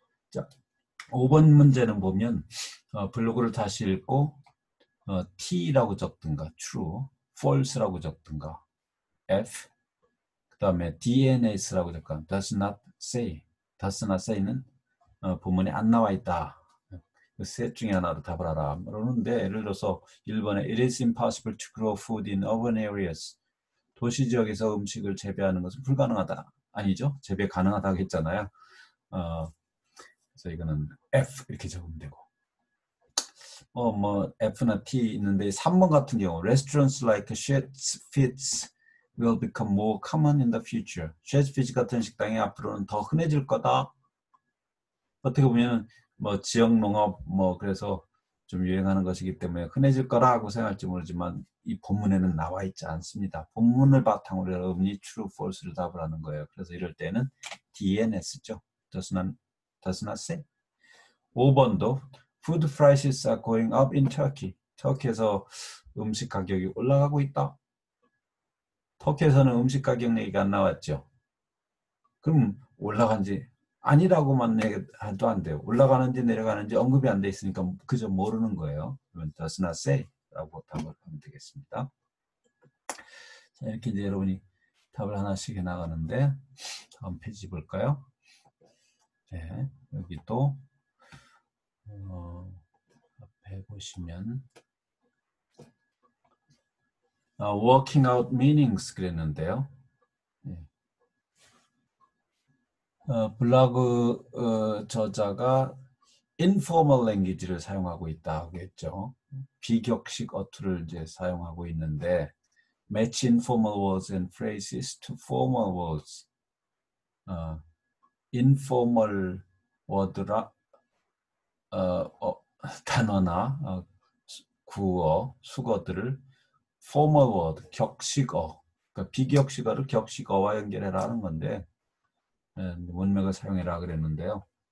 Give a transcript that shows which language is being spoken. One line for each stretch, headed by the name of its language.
Korean: 자, 5번 문제는 보면 블로그를 다시 읽고 T라고 적든가 true, false라고 적든가 F, 그 다음에 DNS라고 적든가
English: does not say, does not say
Korean: 는 본문에 안 나와 있다. 그 셋 중에 하나로 답을 하라. 그러는데 예를 들어서 1번에
English: It is impossible to grow food in urban areas.
Korean: 도시 지역에서 음식을 재배하는 것은 불가능하다. 아니죠? 재배 가능하다고 했잖아요. 그래서 이거는 F 이렇게 적으면 되고. 뭐 F나 T 있는데 3번 같은 경우
English: Restaurants like Sheds Fits will become more common in the future.
Korean: Sheds Fits 같은 식당이 앞으로는 더 흔해질 거다. 어떻게 보면 뭐 지역 농업 뭐 그래서 좀 유행하는 것이기 때문에 흔해질 거라고 생각할지 모르지만 이 본문에는 나와 있지 않습니다. 본문을 바탕으로 여러분이 true, false를 답을 하는 거예요. 그래서 이럴 때는 DNS죠.
English: does not say.
Korean: 5번도
English: Food prices are going up in Turkey.
Korean: 터키에서 음식 가격이 올라가고 있다. 터키에서는 음식 가격 얘기가 안 나왔죠. 그럼 올라간지 아니라고만 해도 안 돼요. 올라가는지 내려가는지 언급이 안 돼 있으니까 그저 모르는 거예요. 그러면
English: does not say
Korean: 라고 답을 하면 되겠습니다. 자, 이렇게 이제 여러분이 답을 하나씩 해 나가는데 다음 페이지 볼까요? 네, 여기 또 앞에 보시면
English: working out meanings
Korean: 그랬는데요. 네. 블로그 저자가 informal language를 사용하고 있다고 했죠. 비격식 어투를 이제 사용하고 있는데
English: match informal words and phrases to formal words.
Korean: informal word라 단어나 구어, 수거들을 formal word, 격식어, 그러니까 비격식어를 격식어와 연결해라 하는 건데 문맥을 사용해라 그랬는데요.